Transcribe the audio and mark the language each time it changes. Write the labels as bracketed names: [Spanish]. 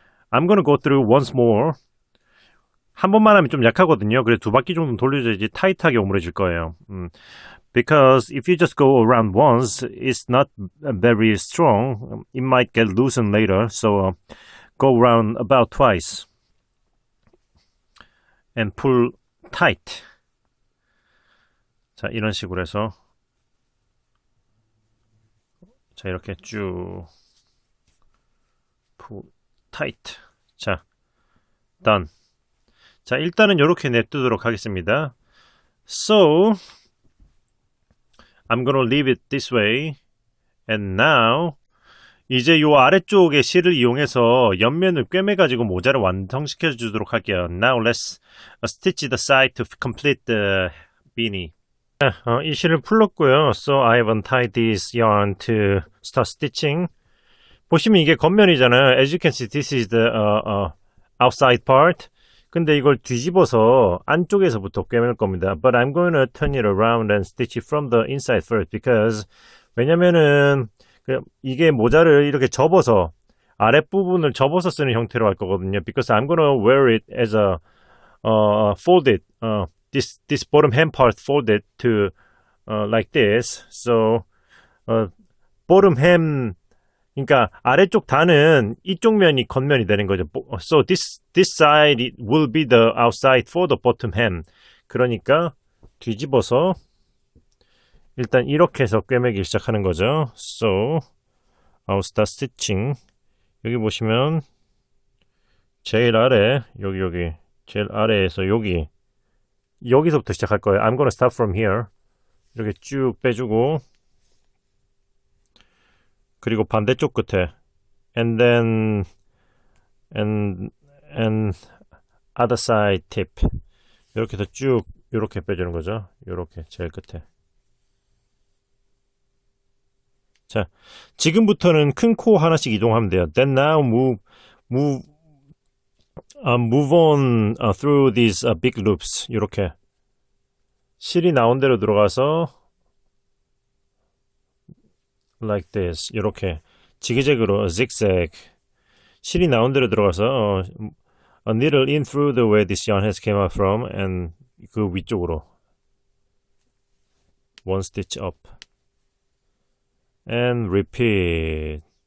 [English] I'm gonna go through once more. [Korean] 한 번만 하면 좀 약하거든요. 그래서 두 바퀴 정도 돌려줘야지 타이트하게 오므려질 거예요. [English] Because if you just go around once, it's not very strong. It might get loosened later. So go around about twice and pull tight. [Korean] 자, 이런 식으로 해서 자, 이렇게 쭉 [English] pull tight. [Korean] 자, [English] done. [Korean] 자, 일단은 이렇게 냅두도록 하겠습니다. [English] So I'm gonna leave it this way. And now [Korean] 이제 요 아래쪽에 실을 이용해서 옆면을 꿰매가지고 모자를 완성시켜 주도록 할게요. [English] Now let's stitch the side to complete the beanie. [Korean] 이 실을 풀었고요. [English] So I have untied this yarn to start stitching. [Korean] 보시면 이게 겉면이잖아요. [English] As you can see, this is the outside part. [Korean] 근데 이걸 뒤집어서 안쪽에서부터 꿰맬 겁니다. [English] But I'm going to turn it around and stitch it from the inside first because [Korean] 왜냐면은 이게 모자를 이렇게 접어서 아랫부분을 접어서 쓰는 형태로 할 거거든요. [English] Because I'm going to wear it as a folded this bottom hem part folded to like this. So bottom hem [Korean] 그러니까 아래쪽 단은 이쪽 면이 겉면이 되는 거죠. [English] So this side will be the outside for the bottom hem. [Korean] 그러니까 뒤집어서 일단 이렇게 해서 꿰매기 시작하는 거죠. [English] So I'll start stitching. [Korean] 여기 보시면 제일 아래 여기 제일 아래에서 여기서부터 시작할 거예요. [English] I'm gonna start from here. [Korean] 이렇게 쭉 빼주고 그리고 반대쪽 끝에 [English] and then and other side tip [Korean] 이렇게 해서 쭉 이렇게 빼주는 거죠. 이렇게 제일 끝에. 자, 지금부터는 큰 코 하나씩 이동하면 돼요. [English] Then now move on through these big loops. [Korean] 이렇게 실이 나온 대로 들어가서 [English] like this. [Korean] 이렇게 지그재그로 [English] zigzag [Korean] 실이 나온 대로 들어가서 [English] a needle in through the way this yarn has came out from and [Korean] 그 위쪽으로 [English] one stitch up and repeat.